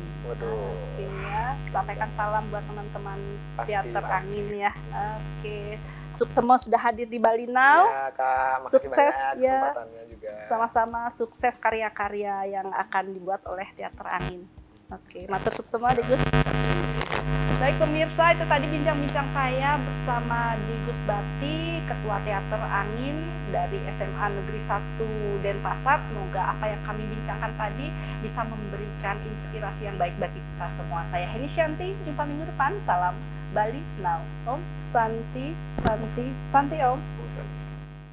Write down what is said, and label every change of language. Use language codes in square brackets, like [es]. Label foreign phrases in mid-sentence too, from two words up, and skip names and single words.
[id] Waduh. Oke ya, sampaikan salam buat teman-teman Teater Angin ya. Oke. Semua sudah hadir di Bali Now. Ya, Kak, makasih Sukses banyak ya. kesempatannya juga. Sama-sama sukses karya-karya yang akan dibuat oleh Teater Angin. Oke, [ban] matur suksema Degus. [id] Baik pemirsa, itu tadi bincang-bincang saya bersama Degus Bati, Ketua Teater Angin dari SMA Negeri 1 Denpasar. Semoga apa yang kami bincangkan tadi bisa memberikan inspirasi yang baik bagi kita semua. Saya Heni Shanti, jumpa minggu depan. Salam Bali Now. [sa] ॐ शान्तिः शान्तिः शान्तिः ॐ. [id] Santi.